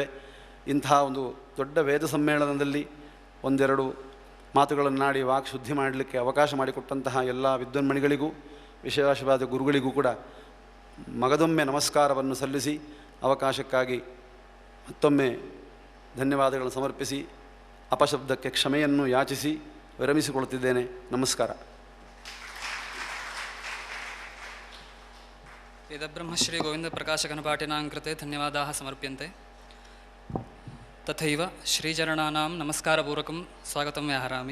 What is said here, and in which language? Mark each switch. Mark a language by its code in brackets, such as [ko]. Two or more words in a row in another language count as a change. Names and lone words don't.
[kn] ಇಂಥ ಒಂದು ದೊಡ್ಡ ವೇದ ಸಮ್ಮೇಳನದಲ್ಲಿ ಒಂದೆರಡು ಮಾತುಗಳನ್ನಾಡಿ ವಾಕ್ ಶುದ್ಧಿ ಮಾಡಲಿಕ್ಕೆ ಅವಕಾಶ ಮಾಡಿಕೊಟ್ಟಂತಹ ಎಲ್ಲ ವಿದ್ವನ್ಮಣಿಗಳಿಗೂ ವಿಶೇಷವಾದ ಗುರುಗಳಿಗೂ ಕೂಡ ಮಗದೊಮ್ಮೆ ನಮಸ್ಕಾರವನ್ನು ಸಲ್ಲಿಸಿ ಅವಕಾಶಕ್ಕಾಗಿ ಮತ್ತೊಮ್ಮೆ ಧನ್ಯವಾದಗಳನ್ನು ಸಮರ್ಪಿಸಿ ಅಪಶಬ್ದಕ್ಕೆ ಕ್ಷಮೆಯನ್ನು ಯಾಚಿಸಿ ವಿರಮಿಸಿಕೊಳ್ಳುತ್ತಿದ್ದೇನೆ. ನಮಸ್ಕಾರ. [sa] ವೇದಬ್ರಹ್ಮಶ್ರೀ ಗೋವಿಂದ ಪ್ರಕಾಶಕನಪಾಠಿನಾಂ ಕೃತೆ ಧನ್ಯವಾದಾः ಸಮರ್ಪ್ಯಂತೆ. ತಥೈವ ಶ್ರೀಚರಣಾನಾಂ ನಮಸ್ಕಾರಪೂರ್ವಕಂ ಸ್ವಾಗತಂ ವ್ಯಾಹರಾಮಿ.